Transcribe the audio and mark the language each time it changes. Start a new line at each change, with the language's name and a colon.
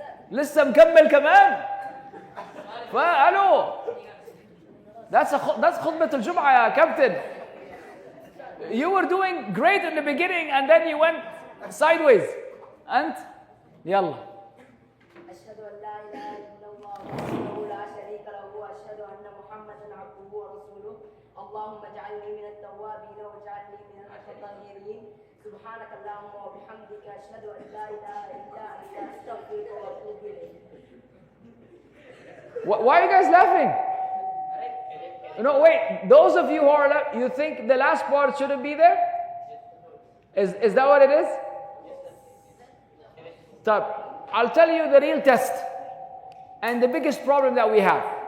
Arabic: لسه مكمل كمان. فالو
English: that's
Arabic: خطبة الجمعة يا كابتن.
English: You were doing great in the beginning and then you went sideways.
Arabic: أنت يلا. أشهد أن لا إله إلا الله وحده لا شريك له وأشهد أن محمدا عبده ورسوله اللهم اجعلني من التوابين واجعلني من المتطهرين سبحانك اللهم وبحمدك أشهد أن لا إله إلا أنت أستغفرك وأتوب إليك.
English: Why are you guys laughing? No, wait. Those of you who are you think the last part shouldn't be there? Is that what it is? So, I'll tell you the real test and the biggest problem that we have.